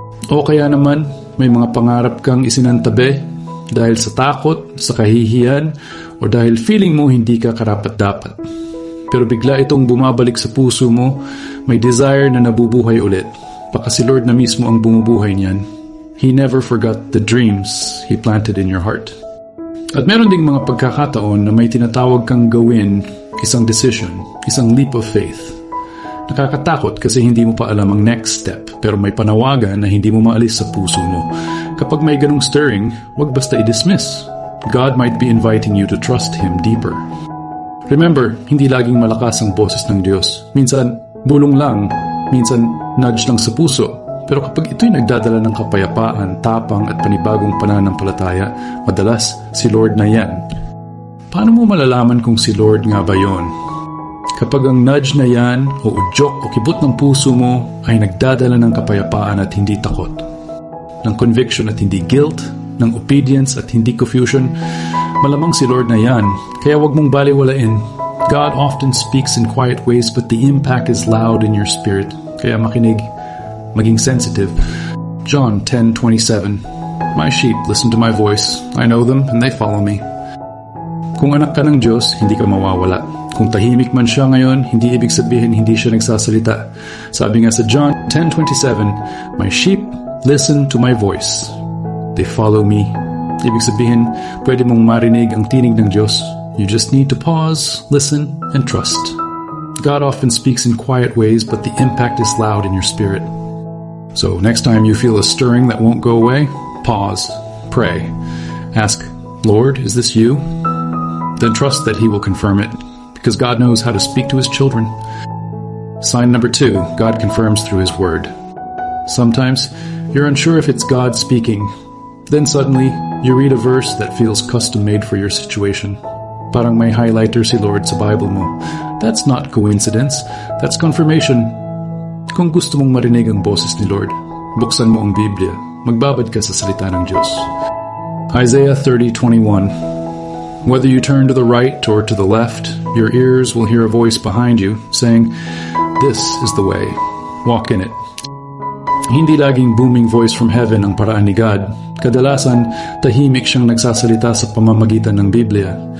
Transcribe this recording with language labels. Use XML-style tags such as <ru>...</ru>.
<tl>O kaya naman, may mga pangarap kang isinantabi dahil sa takot, sa kahihiyan, o dahil feeling mo hindi ka karapat-dapat. Pero bigla itong bumabalik sa puso mo, may desire na nabubuhay ulit. Baka si Lord na mismo ang bumubuhay niyan.</tl> <en>He never forgot the dreams He planted in your heart.</en> <tl>At meron ding mga pagkakataon na may tinatawag kang gawin isang decision, isang</tl> <en>leap of faith.</en> <tl>Nakakatakot kasi hindi mo pa alam ang next step, pero may panawagan na hindi mo maalis sa puso mo. Kapag may ganung stirring, wag basta i-dismiss.</tl> <en>God might be inviting you to trust Him deeper.</en> <tl>Remember, hindi laging malakas ang boses ng Diyos. Minsan, bulong lang. Minsan, nudge lang sa puso. Pero kapag ito'y nagdadala ng kapayapaan, tapang at panibagong pananampalataya, madalas si Lord na yan. Paano mo malalaman kung si Lord nga ba yon? Kapag ang nudge na yan o udyok o kibot ng puso mo ay nagdadala ng kapayapaan at hindi takot, ng conviction at hindi guilt, ng obedience at hindi confusion, malamang si Lord na yan. Kaya wag mong baliwalain.</tl> <en>God often speaks in quiet ways but the impact is loud in your spirit.</en> <tl>Kaya makinig. Maging sensitive.</tl> <en>John 10:27. My sheep listen to my voice. I know them and they follow me.</en> <tl>Kung anak ka ng Diyos, hindi ka mawawala. Kung tahimik man siya ngayon, hindi ibig sabihin hindi siya nagsasalita. Sabi nga sa</tl> <en>John 10:27, My sheep listen to my voice. They follow me.</en> <tl>Ibig sabihin, pwede mong marinig ang tinig ng Diyos.</tl> <en>You just need to pause, listen, and trust. God often speaks in quiet ways, but the impact is loud in your spirit. So next time you feel a stirring that won't go away, pause, pray. Ask, Lord, is this you? Then trust that He will confirm it, because God knows how to speak to His children. Sign number 2, God confirms through His Word. Sometimes you're unsure if it's God speaking. Then suddenly, you read a verse that feels custom-made for your situation.</en> <tl>Parang may highlighter si Lord sa Bible mo.</tl> <en>That's not coincidence. That's confirmation.</en> <tl>Kung gusto mong marinig ang boses ni Lord, buksan mo ang Biblia. Magbabad ka sa salita ng Diyos.</tl> <en>Isaiah 30:21. Whether you turn to the right or to the left, your ears will hear a voice behind you saying, "This is the way. Walk in it."</en> <tl>Hindi laging</tl> <en>booming voice from heaven</en> <tl>ang paraan ni God. Kadalasan, tahimik siyang nagsasalita sa pamamagitan ng Biblia.</tl>